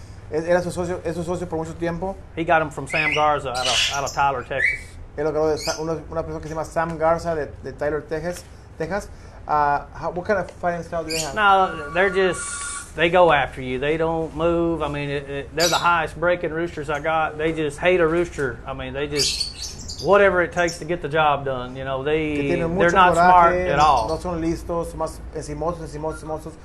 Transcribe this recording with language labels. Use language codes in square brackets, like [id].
[es] Era su socio por mucho tiempo. [en] He got him from Sam Garza out of Tyler, Texas. [es] Él lo ganó de una persona que se llama Sam Garza de Tyler, Texas. [en] What kind of fighting style do they have? No, they go after you. They don't move. They're the highest breaking roosters I got. They just hate a rooster. They just, whatever it takes to get the job done. They're not smart at all. [es] No son listos, más encimosos.